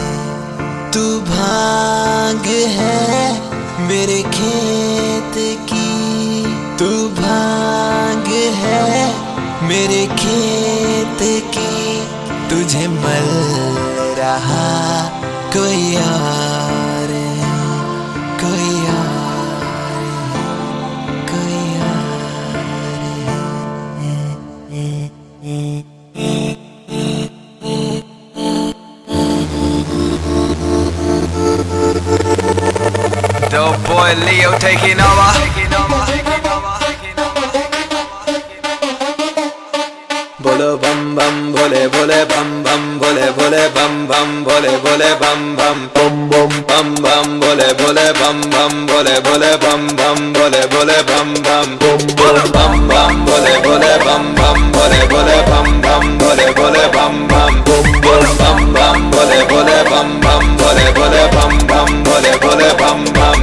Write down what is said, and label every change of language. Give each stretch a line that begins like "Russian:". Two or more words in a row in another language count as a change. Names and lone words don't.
Hindi: तू भांग है मेरे खेत की, तू भांग है मेरे खेत की, तुझे मल रहा कोई और है, कोई और है, कोई
English: Dope boy Leo taking over.
Hindi: बोलो बम बम भोले भोले बम बम भोले भोले बम बम भोले भोले बम बम बम बम बम बम भोले भोले बम बम भोले भोले बम बम भोले भोले बम बम बम बम भोले भोले बम बम भोले भोले बम बम भोले भोले बम बम बम बम भोले भोले बम बम भोले भोले बम बम भोले भोले बम बम।